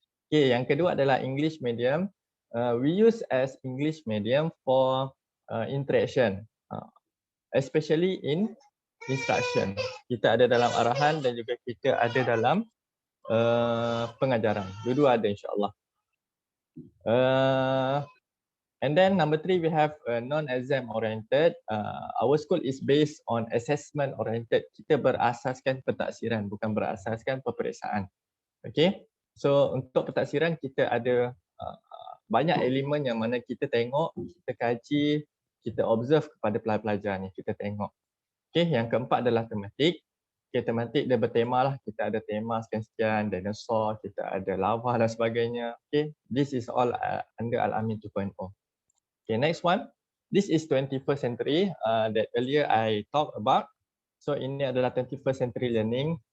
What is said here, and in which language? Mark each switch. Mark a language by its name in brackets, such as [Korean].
[Malay] Okay, yang kedua adalah English Medium. [English] We use as English Medium for interaction, especially in instruction. [Malay] Kita ada dalam arahan dan juga kita ada dalam pengajaran. Dua-dua ada insyaAllah. [English] And then number 3, we have non-exam oriented. Our school is based on assessment oriented. [Malay] Kita berasaskan pentaksiran, bukan berasaskan peperiksaan. Okay. So untuk pentaksiran kita ada banyak elemen yang mana kita tengok, kita kaji, kita [English] observe [Malay] kepada pelajar-pelajar ni, kita tengok. Okay, yang keempat adalah tematik. Okay, tematik dia bertema lah. Kita ada tema sekian-sekian, dinosaur, kita ada lava dan sebagainya. [English] Okay, this is all under Al-Amin 2.0. Okay, next one. This is 21st century that earlier I talked about. [Malay] So ini adalah 21st century learning.